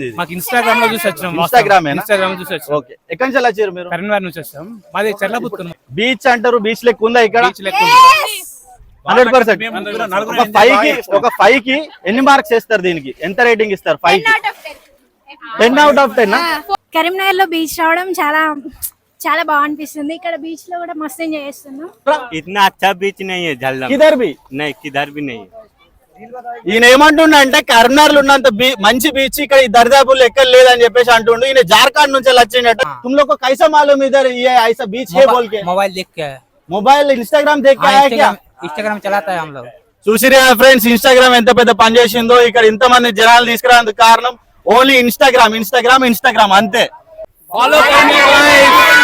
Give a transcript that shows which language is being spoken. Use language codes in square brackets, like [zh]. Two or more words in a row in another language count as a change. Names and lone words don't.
[te] మాకు ఇన్స్టాగ్రామ్ లో చూసి వచ్చినాం. ఇన్స్టాగ్రామ్ చూసి వచ్చాం. ఓకే, ఎక్కడి నుంచి వచ్చారు మీరు? కరీంనగర్ నుంచి వచ్చాం. మాది చెర్లపుత్తూరు. బీచ్ అంటారు, బీచ్ లెక్క ఉందా ఇక్కడ? బీచ్ లెక్క 100%. ఒక 5 కి ఎన్ని మార్క్స్ వేస్తారు? దీనికి ఎంత రేటింగ్ ఇస్తారు? 5 కి 10 [en] out of [te] 10. కరీంనగర్ లో బీచ్ రావడం చాలా బాగా అనిపిస్తుంది. ఇక్కడ బీచ్ లో కూడా మస్తు ఎంజాయ్ చేస్తున్నాం. [hi] इतना अच्छा बीच नहीं है झलम किधर भी नहीं, किधर भी नहीं. [te] ఈయన ఏమంటుండ అంటే కరీంనగర్ లో ఉన్నంత మంచి బీచ్ ఇక్కడ ఈ దరిదాపుల్లో ఎక్కడ లేదని చెప్పేసి అంటుండు. ఈయన జార్ఖండ్ నుంచి వచ్చిండట. [hi] तुम लोग को कैसा मालूम इधर ये ऐसा बीच है बोल के? मोबाइल देख के, मोबाइल इंस्टाग्राम देख के आया क्या? इंस्टाग्राम चलाता है हम लोग. [te] చూసిరా ఫ్రెండ్స్, ఇన్స్టాగ్రామ్ ఎంత పెద్ద పని చేసిందో. ఇక్కడ ఇంతమంది జనాలు తీసుకురావడానికి కారణం ఓన్లీ ఇన్స్టాగ్రామ్ అంతే. ఫాలో